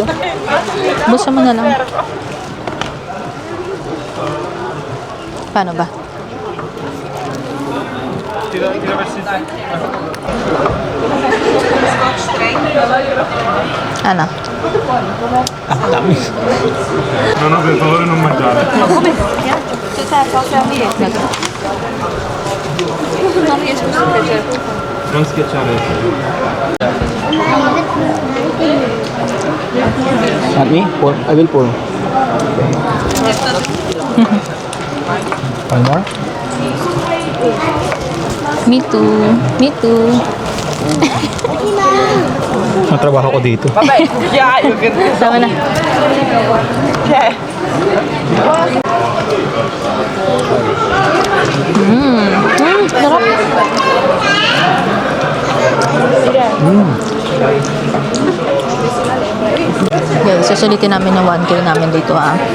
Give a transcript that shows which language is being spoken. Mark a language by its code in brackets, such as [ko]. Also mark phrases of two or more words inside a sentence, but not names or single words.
[tl] Busa mo na lang. Paano ba? Ano? Ah, dami. [it] No, no, per favore non mangiare. Non schiacciare. [en] Not me? Pour. I will pour. One more? Me too. Me too. [tl] Matrabaho ko dito. Tama na. Sarap. Guys, susulitin namin ng 1K namin dito ha.